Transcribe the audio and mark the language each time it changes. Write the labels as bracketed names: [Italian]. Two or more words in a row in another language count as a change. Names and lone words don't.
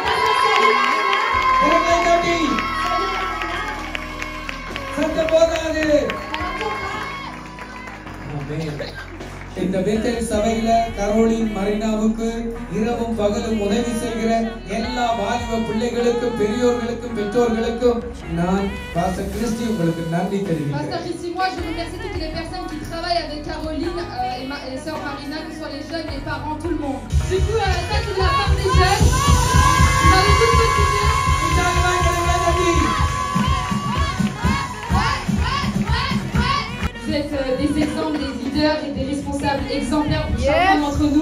[Tamil] சத்தம் போதாது. இந்த பெத்தேல் சபையில கரோலின் மரீனாவுக்கு இரவும் பகலும் உதவி செய்கிற எல்லா வாலிப பிள்ளைகளுக்கும் பெரியோர்களுக்கும் பெற்றோர்களுக்கும் நான் பாஸ்டர் கிறிஸ்டி உங்களுக்கு நன்றி தெரிவிக்கிறேன். [French] Pasteur Christy, moi je remercie toutes les personnes qui travaillent avec Caroline et sœur Marina, que ce soit les jeunes, les parents, tout le monde. Du coup, ça c'est de la part des jeunes. Vous avez tous motivé. Vous êtes des exemples, des leaders et des responsables exemplaires pour chacun d'entre nous.